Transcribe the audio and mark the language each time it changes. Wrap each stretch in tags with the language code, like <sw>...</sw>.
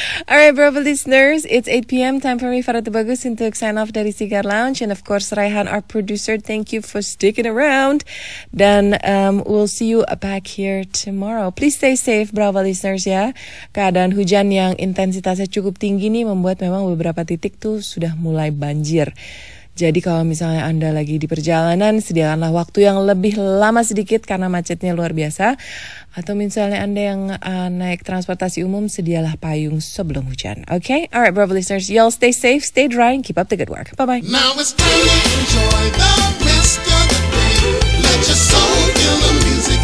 <en>Alright Bravo listeners, it's 8 p.m. Time for me Faratu Bagus</en> <id>untuk</id> <en>sign off</en> <id>dari</id> <en>Cigar Lounge. And of course Raihan our producer, thank you for sticking around.</en> <id>Dan</id> <en>we'll see you back here tomorrow. Please stay safe Bravo listeners ya.</en> <id>Keadaan hujan yang intensitasnya cukup tinggi nih membuat memang beberapa titik tuh sudah mulai banjir. Jadi kalau misalnya Anda lagi di perjalanan, sediakanlah waktu yang lebih lama sedikit karena macetnya luar biasa. Atau misalnya Anda yang naik transportasi umum, sedialah payung sebelum hujan.</id> <en>Okay? Alright, Bravo listeners, y'all stay safe, stay dry, and keep up the good work. Bye-bye. Now it's time to enjoy the rest of the day. Let your soul feel the music.</en>